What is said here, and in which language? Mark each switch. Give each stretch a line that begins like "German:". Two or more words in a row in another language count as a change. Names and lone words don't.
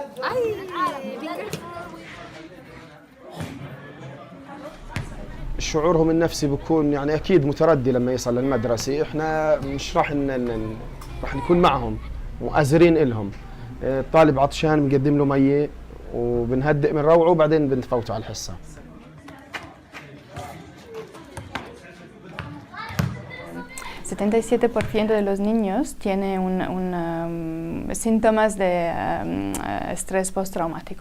Arabic: شعورهم النفسي بيكون يعني أكيد متردي لما يصل للمدرسة. إحنا مش راح نكون معهم مؤازرين إلهم. الطالب عطشان بنقدم له مية وبنهدئ من روعه وبعدين بنفوته على الحصة.
Spanish: El 77% de los niños tiene síntomas de estrés postraumático.